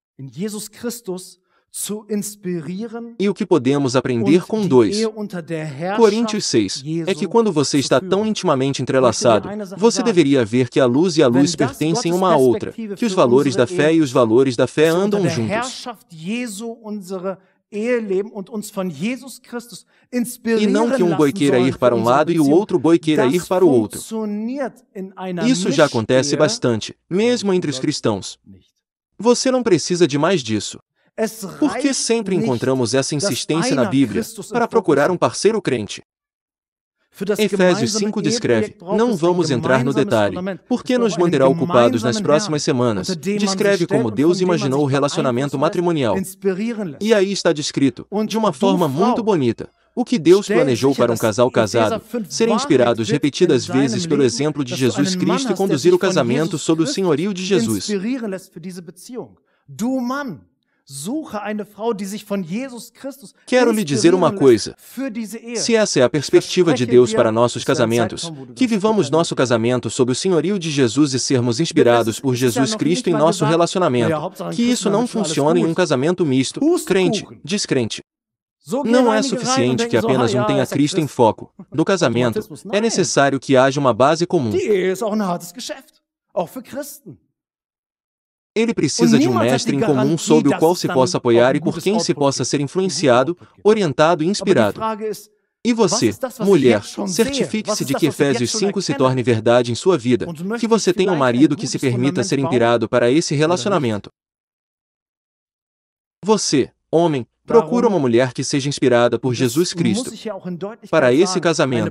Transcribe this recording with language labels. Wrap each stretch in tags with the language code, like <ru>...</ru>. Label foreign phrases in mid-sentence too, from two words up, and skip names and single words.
<pt>E o que podemos aprender com 2 Coríntios 6 é que quando você está tão intimamente entrelaçado, você deveria ver que a luz e a luz pertencem uma à outra, que os valores da fé e os valores da fé andam juntos.</pt> <de>Eheleben und uns von Jesus Christus</de> <pt>E</pt> <de>inspirieren</de> <pt>não que um boi</pt> <de>lassen</de> <pt>queira</pt> <de>sollen</de> <pt>ir</pt> <de>für</de> <pt>para um</pt> <de>unsere</de> <pt>lado e o</pt> <de>Beziehung.</de> <pt>outro boi queira ir</pt> <de>Das</de> <pt>para o outro.</pt> <de>funktioniert in einer</de> <pt>Isso já acontece</pt> <de>Mischehe</de> <pt>bastante, mesmo entre os cristãos.</pt> <de>nicht.</de> <pt>Você não precisa de mais disso.</pt> <de>Es</de> <pt>Por que</pt> <de>reicht</de> <pt>sempre</pt> <de>nicht,</de> <pt>encontramos essa</pt> <de>dass</de> <pt>insistência na</pt> <de>einer</de> <pt>Bíblia</pt> <de>Christus im</de> <pt>para</pt> <de>Fokus</de> <pt>procurar um</pt> <de>hat?</de> <pt>parceiro crente?</pt> <de>Für das</de> <pt>Efésios</pt> <de>gemeinsame</de> <pt>5 descreve,</pt> <de>Eheprojekt braucht</de> <pt>não</pt> <de>es ein</de> <pt>vamos entrar no</pt> <de>gemeinsames</de> <pt>detalhe,</pt> <de>Fundament.</de> <pt>porque</pt> <de>Es</de> <pt>nos</pt> <de>braucht einen</de> <pt>manterá ocupados nas</pt> <de>gemeinsamen</de> <pt>próximas</pt> <de>Herrn,</de> <pt>semanas.</pt> <de>unter dem man sich</de> <pt>Descreve</pt> <de>stellt</de> <pt>como</pt> <de>und</de> <pt>Deus</pt> <de>von dem man</de> <pt>imaginou o</pt> <de>sich</de> <pt>relacionamento</pt> <de>beeinflussen lässt,</de> <pt>matrimonial.</pt> <de>inspirieren lässt.</de> <pt>E aí está descrito,</pt> <de>Und</de> <pt>de uma</pt> <de>du,</de> <pt>forma muito</pt> <de>Frau,</de> <pt>bonita, o que Deus</pt> <de>stell</de> <pt>planejou</pt> <de>sicher,</de> <pt>para um</pt> <de>dass</de> <pt>casal</pt> <de>Epheser</de> <pt>casado,</pt> <de>5</de> <pt>serem</pt> <de>Wahrheit</de> <pt>inspirados</pt> <de>wird</de> <pt>repetidas</pt> <de>in deinem</de> <pt>vezes pelo</pt> <de>Leben,</de> <pt>exemplo de</pt> <de>dass du</de> <pt>Jesus</pt> <de>einen Mann</de> <pt>Cristo e</pt> <de>hast, der</de> <pt>conduzir</pt> <de>sich</de> <pt>o</pt> <de>von</de> <pt>casamento</pt> <de>Jesus</de> <pt>sob o</pt> <de>Christus</de> <pt>senhorio de Jesus.</pt> <de>inspirieren lässt für diese Beziehung. Du Mann, suche eine Frau, die sich von Jesus Christus</de> <pt>Quero lhe dizer uma</pt> <de>inspirieren</de> <pt>coisa.</pt> <de>lässt für diese Ehe.</de> <pt>Se essa é a perspectiva de Deus para nossos casamentos, que vivamos nosso casamento sob o senhorio de Jesus e sermos inspirados por Jesus Cristo em nosso relacionamento. Que isso não funcione em um casamento misto, crente, descrente.</pt> <de>So gehen</de> <pt>Não é</pt> <de>einige rein und</de> <pt>suficiente que</pt> <de>denken so,</de> <pt>apenas ah, um</pt> <de>ja,</de> <pt>tenha</pt> <de>ist ja</de> <pt>Cristo em</pt> <de>Christ.</de> <pt>foco. No casamento, é necessário que haja uma base comum.</pt> <de>Die Ehe ist auch ein hartes Geschäft, auch für Christen.</de> <pt>Ele precisa de um mestre em comum sob o qual se possa apoiar e por quem se possa ser influenciado, orientado e</pt> <de>Aber die</de> <pt>inspirado.</pt> <de>Frage ist,</de> <pt>E você, mulher, certifique-se de que Efésios 5 se torne verdade em sua vida, que você tenha um marido que se permita ser inspirado para esse relacionamento. Você, homem, procura uma mulher que seja inspirada por Jesus Cristo para esse casamento.</pt>